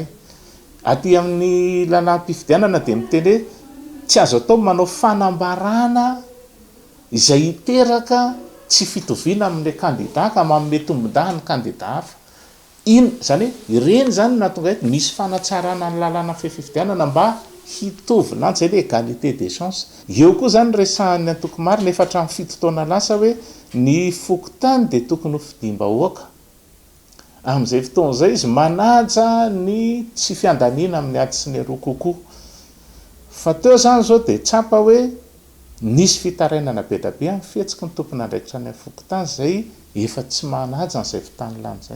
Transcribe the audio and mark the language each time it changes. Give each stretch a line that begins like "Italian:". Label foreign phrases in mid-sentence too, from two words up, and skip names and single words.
Malagasy: Aty amin'ny lalàna-pifidianana dia miteny hoe tsy azo atao manao fanambarana izay hiteraka tsy fitoviana amin'ilay kandida ka manome tombon-daha ny kandida hafa. Ino zany hoe ireny zany natonga hoe misy fanatsarana ny lalàna fifidianana mba hitovy lantsy hoe
French: égalité des chances.
Malagasy: Eo koa zany resahan'ny antoko marina efa hatramin'ny 7 taona lasa hoe ny fokontany dia tokony ho fidiam-bahoaka. Amin'izay fotoana izay izy manaja ny tsy fiandaniana amin'ny ady sy ny roa kokoa. Fa teo zany zao dia tsapa hoe nisy fitarainana be da be amin'ny fihetsiky ny tompona andraikitra ny fokontany izay efa tsy manaja n'izay fitany lany izay.